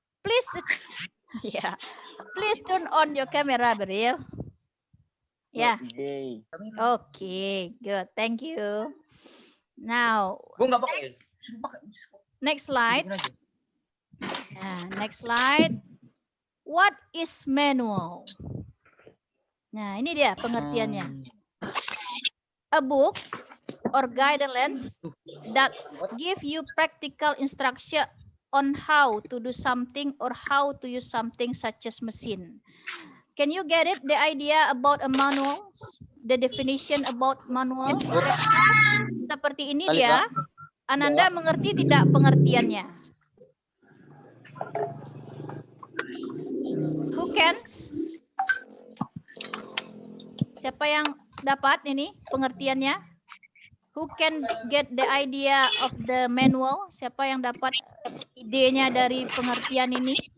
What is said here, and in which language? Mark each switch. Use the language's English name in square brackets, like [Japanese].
[English] Please, yeah, please turn on your camera, Beryl. Yeah. Okay. Okay, good. Thank you. Now, [Indonesian] Bu nggak pakai. [English] next slide. Next slide. What is manual? [Indonesian] Nah, ini dia pengertiannya. [English] A book or guidelines that give you practical instruction on how to do something or how to use something such as machine. Can you get it? The idea about a manual, the definition about manual. [Indonesian] Seperti ini dia. Ananda mengerti tidak pengertiannya? [English] Who can? [Indonesian] Siapa yang dapat ini pengertiannya? [English] Who can get the idea of the manual? [Indonesian] Siapa yang dapat idenya dari pengertian ini?